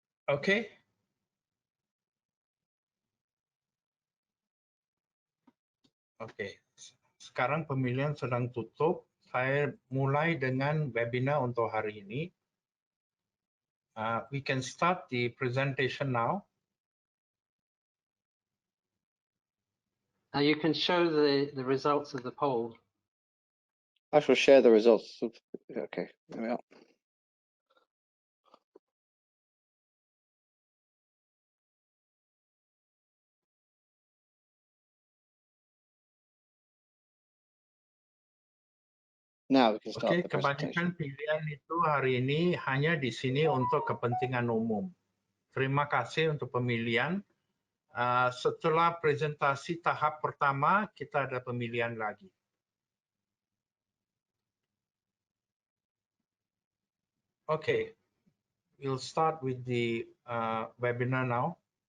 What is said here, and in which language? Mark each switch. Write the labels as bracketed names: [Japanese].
[Indonesian] Oke. Oke. Sekarang pemilihan sedang tutup. Saya mulai dengan webinar untuk hari ini. [English] We can start the presentation now. You can show the results of the poll. I shall share the results of, okay, there we are. Now we can start [Indonesian] Oke, [English] the presentation. [Indonesian] kebanyakan pilihan itu hari ini hanya di sini untuk kepentingan umum. Terima kasih untuk pemilihan. Setelah presentasi tahap pertama, kita ada pemilihan lagi. [English] Oke, we'll start with the webinar now.